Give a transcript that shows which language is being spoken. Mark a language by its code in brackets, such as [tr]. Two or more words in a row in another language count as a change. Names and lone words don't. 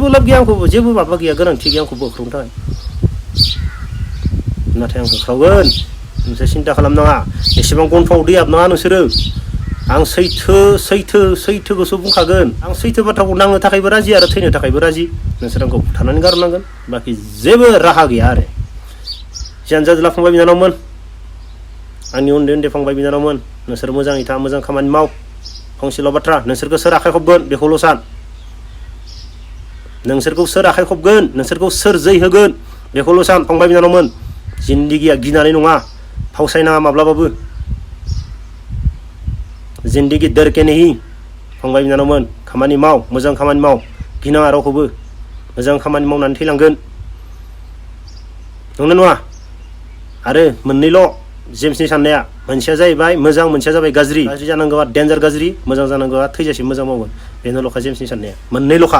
[brx] लाब गैया आंखौबो जेबो माबा गैया गोनांथि गैया आंखौ बोख्रावनो थाखाय नाथाय आं होख्रावगोन नोंसोर सिन्था खालामनाङा एसेबां गन्थ'आव दै हाबनाङा नोंसोरो आं सैथोखौसो बुंखागोन आं सैथो बाथ्राखौ नांनो थाखायबो राजि आरो थैनो थाखायबो राजि नोंसोर आंखौ बुथारनानै गारनांगोन बाखि जेबो राहा गैया आरो जियानो जादोला फंबाय बिनानावमोन आंनि उन्दै फंबाय बिनानावमोन नोंसोर मोजाङै था मोजां खामानि माव फंसेल' बाथ्रा नोंसोरखौ सोर आखाइ खबगोन बेखौल' सान नोंसोरखौ सोर आखाइ खबगोन नोंसोरखौ सोर जै होगोन बेखौल' सान फंबाय बिनानावमोन जिन्दगिया गिनानै नङा फावसायनाङा माब्लाबाबो जिन्दगि [hi] दर के नहीं [brx] फंबाय बिनानावमोन खामानि माव मोजां खामानि माव गिनाङा रावखौबो मोजां खामानि मावनानै थैलांगोन नंगौना नङा आरो मोननैल' जेम्सनि साननाया मोनसेया जाहैबाय मोजां मोनसेया जाबाय गाज्रि जानांगौआ डेन्जार गाज्रि मोजां जानांगौआ थैजासिम मोजां मावगोन बेनोल'खा जेम्सनि साननाया मोननैल'खा